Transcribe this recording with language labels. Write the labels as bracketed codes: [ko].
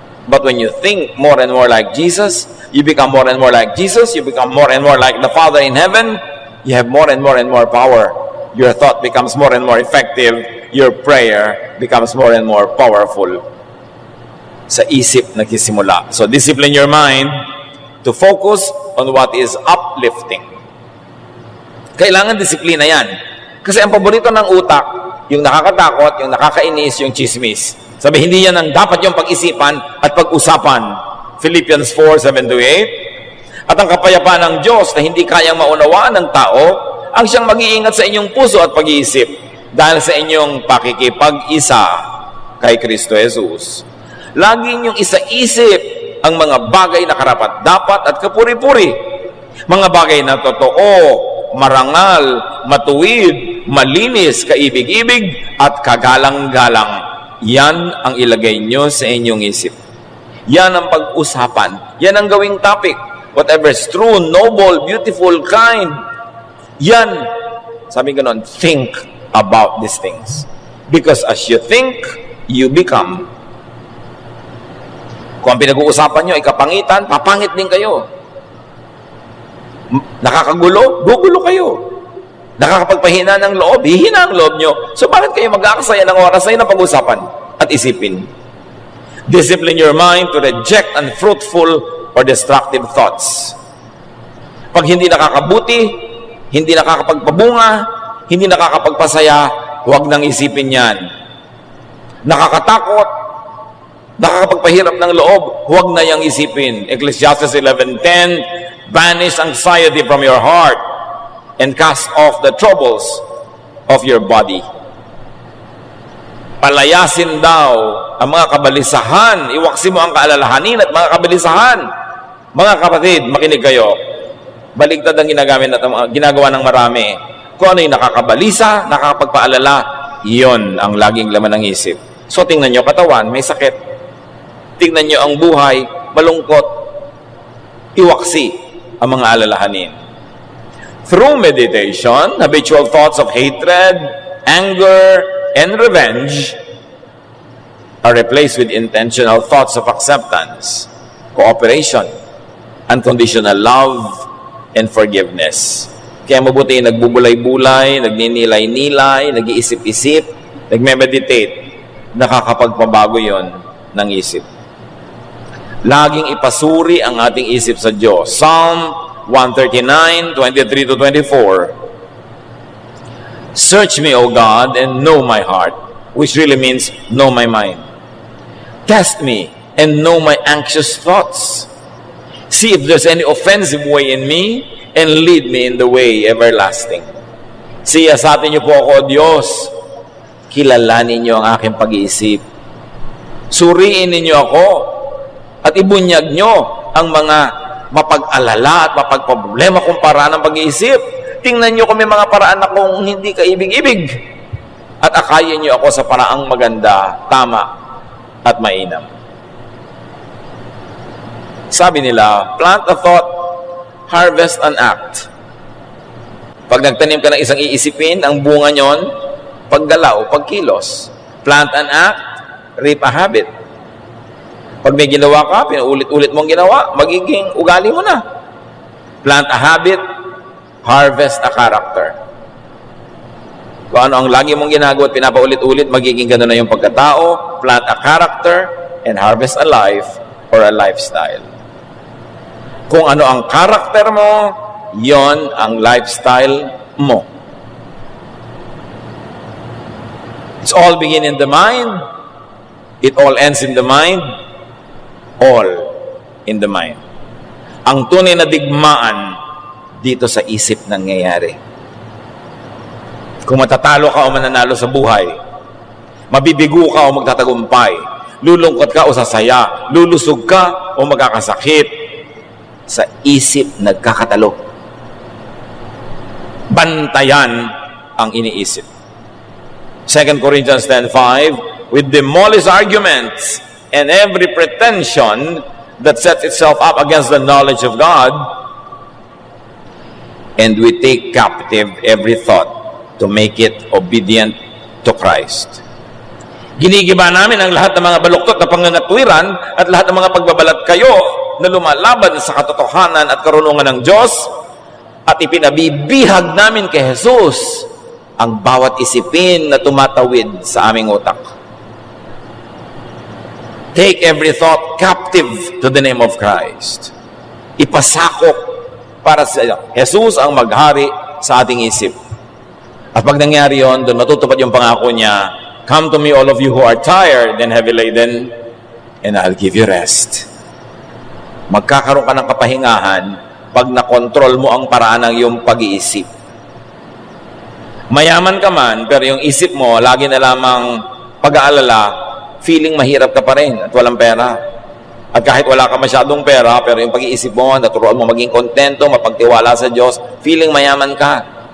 [en] But when you think more and more like Jesus, you become more and more like Jesus, you become more and more like the Father in heaven, you have more and more power. Your thought becomes more and more effective. Your prayer becomes more and more powerful. [tl] Sa isip nagsisimula. [en] So discipline your mind to focus on what is uplifting. [tl] Kailangan disiplina yan. Kasi ang paborito ng utak, yung nakakatakot, yung nakakainis, yung chismis. Sabi, hindi yan ang dapat yung pag-isipan at pag-usapan. Philippians 4:7-8. At ang kapayapaan ng Diyos na hindi kayang maunawaan ng tao, ang siyang mag-iingat sa inyong puso at pag-iisip dahil sa inyong pakikipag-isa kay Kristo Jesus. Lagi niyong isa-isip ang mga bagay na karapat-dapat at kapuri-puri. Mga bagay na totoo, marangal, matuwid, malinis, kaibig-ibig, at kagalang-galang. Yan ang ilagay niyo sa inyong isip. Yan ang pag-usapan. Yan ang gawing topic. [en] Whatever is true, noble, beautiful, kind. [tl] Yan. Sabi ganon, [en] think about these things. Because as you think, you become. [tl] Kung ang pinag-uusapan nyo ay kapangitan, papangit din kayo. Nakakagulo, gugulo kayo. Nakakapagpahina ng loob, hihina ang loob nyo. So bakit kayo mag-aakasaya ng oras na yun ang pag-usapan at isipin? [en] Discipline your mind to reject unfruitful or destructive thoughts. [tl] Pag hindi nakakabuti, hindi nakakapagpabunga, hindi nakakapagpasaya, huwag nang isipin yan. Nakakatakot, nakakapagpahirap ng loob, huwag na yang isipin. [en] Ecclesiastes 11:10, banish anxiety from your heart and cast off the troubles of your body. [tl] Palayasin daw ang mga kabalisahan, iwaksi mo ang kaalalahanin at mga kabalisahan. Mga kapatid, makinig kayo. Baligtad ang ginagawa ng marami. Kung ano yung nakakabalisa, nakakapagpaalala, iyon ang laging laman ng isip. So tingnan nyo katawan, may sakit. Tingnan nyo ang buhay, malungkot. Iwaksi ang mga alalahanin. [en] Through meditation, habitual thoughts of hatred, anger, and revenge are replaced with intentional thoughts of acceptance, cooperation, unconditional love, and forgiveness. [tl] Kaya mabuti nagbubulay-bulay, nagninilay-nilay, nag-iisip-isip, nagme-meditate. Nakakapagpabago yon ng isip. Laging ipasuri ang ating isip sa Diyos. [en] Psalm 139, 23 to 24. Search me, O God, and know my heart, which really means know my mind. Test me and know my anxious thoughts. See if there's any offensive way in me, and lead me in the way everlasting. [tl] Siyasatin niyo po ako, O Diyos. Kilalanin niyo ang aking pag-iisip. Suriin ninyo ako at ibunyag nyo ang mga mapag-alala at mapagproblema kung paraan ng pag-iisip. Tingnan nyo kung may mga paraan akong hindi kaibig-ibig. At akayin nyo ako sa paraang maganda, tama, at mainam. Sabi nila, [en] plant a thought, harvest an act. [tl] Pag nagtanim ka ng isang iisipin, ang bunga nyon, paggalaw, pagkilos. [en] Plant an act, reap a habit. [tl] Pag may ginawa ka, pinuulit-ulit mong ginawa, magiging ugali mo na. [en] Plant a habit, harvest a character. [tl] Kung ano ang lagi mong ginagawa at pinapaulit-ulit, magiging gano'n na yung pagkatao. [en] Plant a character and harvest a life or a lifestyle. [tl] Kung ano ang karakter mo, yon ang lifestyle mo. [en] It's all begin in the mind. It all ends in the mind. All in the mind. [tl] Ang tunay na digmaan dito sa isip nangyayari. Kung matatalo ka o mananalo sa buhay, mabibigo ka o magtatagumpay, lulungkot ka o sasaya, lulusog ka o magkakasakit, sa isip nagkakatalo. Bantayan ang iniisip. [en] 2 Corinthians 10:5, we demolish arguments and every pretension that sets itself up against the knowledge of God, and we take captive every thought to make it obedient to Christ. [tl] Ginigiba namin ang lahat ng mga baluktot na pangangatwiran at lahat ng mga pagbabalat kayo na lumalaban sa katotohanan at karunungan ng Diyos, at ipinabibihag namin kay Jesus ang bawat isipin na tumatawid sa aming utak. [en] Take every thought captive to the name of Christ. [tl] Ipasakop para sa Jesus ang maghari sa ating isip. At pag nangyari yun, doon matutupad yung pangako niya, [en] come to me all of you who are tired and heavy laden, and I'll give you rest. [tl] Magkakaroon ka ng kapahingahan pag nakontrol mo ang paraan ng iyong pag-iisip. Mayaman ka man, pero yung isip mo, lagi na lamang pag-aalala, feeling mahirap ka pa rin at walang pera. At kahit wala ka masyadong pera, pero yung pag-iisip mo, naturuan mo maging kontento, mapagtiwala sa Diyos, feeling mayaman ka.